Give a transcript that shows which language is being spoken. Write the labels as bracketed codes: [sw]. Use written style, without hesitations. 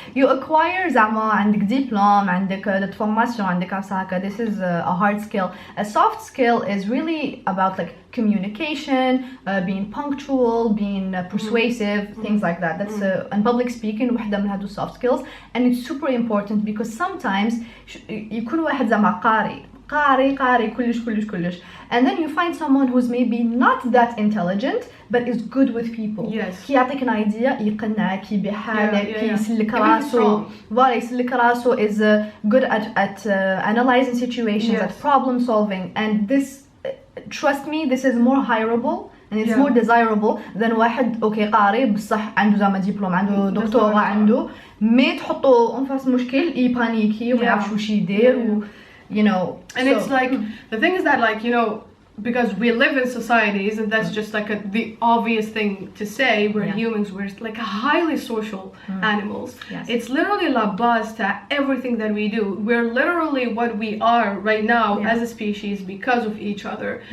[en] You acquire [ar] زعما عندك diploma, عندك formation, عندك هكا. [en] This is a hard skill. A soft skill is really about like communication, being punctual, being persuasive, things like that. That's and public speaking [ar] وحدة من هادو [en] soft skills, and it's super important because sometimes [ar] يكون واحد زعما قاري كلش [en] and then you find someone who's maybe not that intelligent but is good with people. Yes. [ar] كي يعطيك [en] an idea [ar] يقنعك يبيع حالك كي يسلك راسه فوالا يسلك راسه [en] is good at analyzing situations, at problem solving, and this trust me, this is more hireable and it's more desirable than [ar] واحد اوكي قاري بصح عنده زعما دبلوم عنده دكتوراه عنده مي تحطه انفاس مشكل يبانيكي وما يعرفش واش يدير [en] you know. And it's like the thing is that like, you know, because we live in societies and that's just like the obvious thing to say, we're humans, we're like highly social animals. It's literally [fr] la base [en] to everything that we do. We're literally what we are right now as a species because of each other.